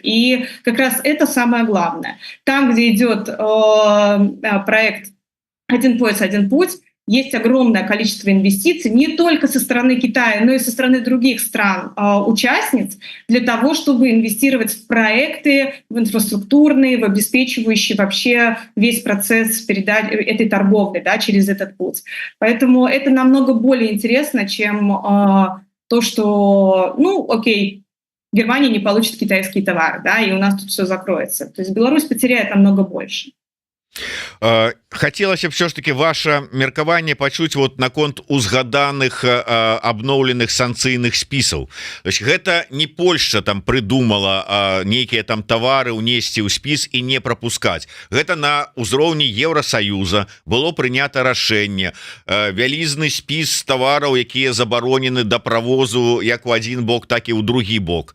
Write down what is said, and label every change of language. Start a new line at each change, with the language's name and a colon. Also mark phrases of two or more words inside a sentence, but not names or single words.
Russian: И как раз это самое главное. Там, где идет проект «Один пояс, один путь», есть огромное количество инвестиций не только со стороны Китая, но и со стороны других стран-участниц для того, чтобы инвестировать в проекты, в инфраструктурные, в обеспечивающие вообще весь процесс этой торговли, да, через этот путь. Поэтому это намного более интересно, чем то, что, ну, окей, Германия не получит китайские товары, да, и у нас тут все закроется. То есть Беларусь потеряет намного больше.
Belarusian: Хацелася б все ж таки ваше меркаванне пачуць вот наконт узгаданых абноўленых санкцыйных спісаў. Гэта не Польша там придумала нейкія там тавары унесці ў спіс і не пропускаць. Гэта на ўзроўні Еўросаюза было прынята рашэнне, вялізны спіс тавараў, якія забаронены да правозу як у один бок, так і ў другі бок.